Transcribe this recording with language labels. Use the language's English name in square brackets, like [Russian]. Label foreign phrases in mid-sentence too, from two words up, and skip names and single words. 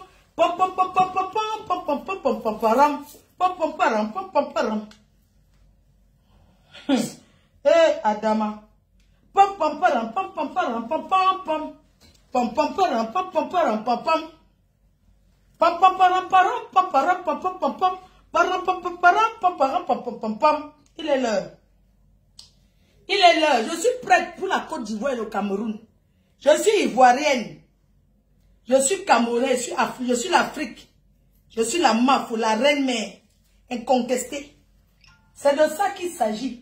[French] Pam pam pam pam pam pam pam pam pam pam param. Pam pam param pam pam param. Eh Adama. Pam pam param pam pam param pam pam pam. Pam pam param pam pam param pam pam. Pam pam param param pam param pam pam pam pam. Param pam pam param pam param pam pam pam pam. Il est l'heure. Il est l'heure. Je suis prête pour la Côte d'Ivoire et le Cameroun. Je suis ivoirienne. Je suis camerounaise. Je suis l'Afrique. Je suis la Mafo, la reine-mère. Incontestée. C'est de ça qu'il s'agit.